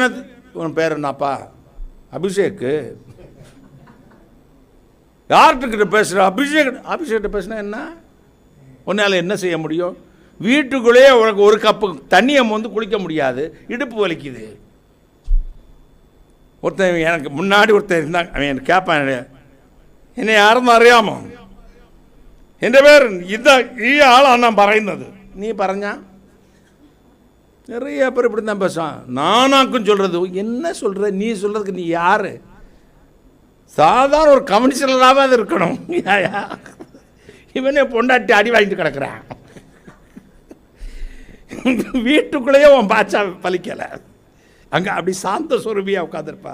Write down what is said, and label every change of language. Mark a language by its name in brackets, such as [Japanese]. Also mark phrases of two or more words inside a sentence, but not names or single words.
[Tamil] உன் பேர் என்னப்பா? அபிஷேக்கு. யார்கிட்ட பேசுகிற? அபிஷேக்கிட்ட பேசுனா என்ன? உன்னால் என்ன செய்ய முடியும்? வீட்டுக்குள்ளேயே உனக்கு ஒரு கப்பு தண்ணியை வந்து குளிக்க முடியாது, இடுப்பு வலிக்குது. ஒருத்தன் எனக்கு முன்னாடி ஒருத்தன் இருந்தாங்க, அவன் எனக்கு கேட்பான், என்னை யாரும் അറിയാമോ? [Malayalam] എൻ്റെ പേര് ഇത്, ഈ ആളാണ് ഞാൻ പറയുന്നത്. [Tamil] நீ പറഞ്ഞா நிறைய பேர் இப்படி தான் பேசுவான். நானாக்கும் சொல்கிறது, என்ன சொல்கிற? நீ சொல்கிறதுக்கு நீ யார்? சாதாரண ஒரு கவுன்சிலராகவே அது இருக்கணும். இவனே பொண்டாட்டி அடி வாங்கிட்டு கிடக்குறான், வீட்டுக்குள்ளேயே உன் பாச்சா பலிக்கலை, அங்கே அப்படி சாந்த சொருபியாக உட்காந்துருப்பா.